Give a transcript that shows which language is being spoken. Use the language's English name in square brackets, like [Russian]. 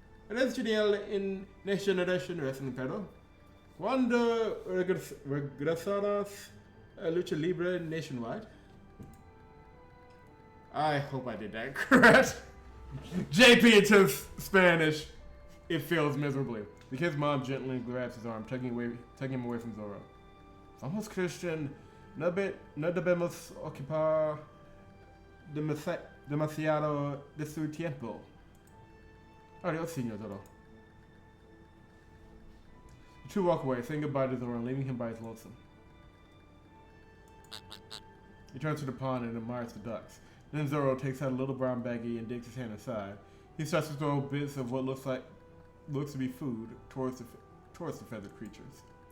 [Spanish] ¿Eres genial en Next Generation Wrestling, pero? ¿Cuándo regresarás a Lucha Libre nationwide? [English] I hope I did that correct. JP into Spanish. It fails miserably. The kid's mom gently grabs his arm, taking him away from Zorro. [Spanish] Vamos, Christian. No debemos ocupar demasiado de su tiempo. Adios, Señor Zorro. [English] The two walk away, saying goodbye to Zorro and leaving him by his lonesome. He turns to the pond and admires the ducks. Then Zorro takes out a little brown baggie and digs his hand inside. He starts to throw bits of what looks to be food towards the feathered creatures.